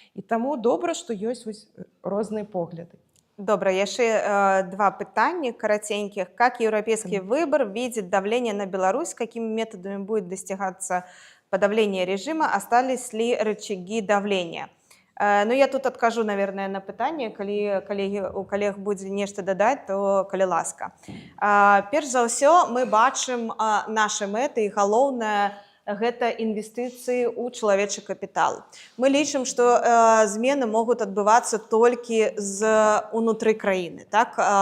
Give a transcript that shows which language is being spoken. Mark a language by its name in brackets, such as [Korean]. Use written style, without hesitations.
[Belarusian] І таму добра, што ёсць вось розныя погляды. Добра, яшчэ два пытання караценьких. [Russian] Как европейский выбор видит давление на Беларусь? Какими методами будет достигаться подавление режима? Остались ли рычаги давления? Ну, я тут откажу, наверное, [Belarusian] на пытанне. Калі у коллег будзе нешта дадаць, то калі ласка. Перш за ўсё, мы бачым нашы мэты, і галоўнае гэта інвестыцыі ў чалавечы капітал. Мы лічым, што змены могуць адбывацца толькі унутры краіны, так?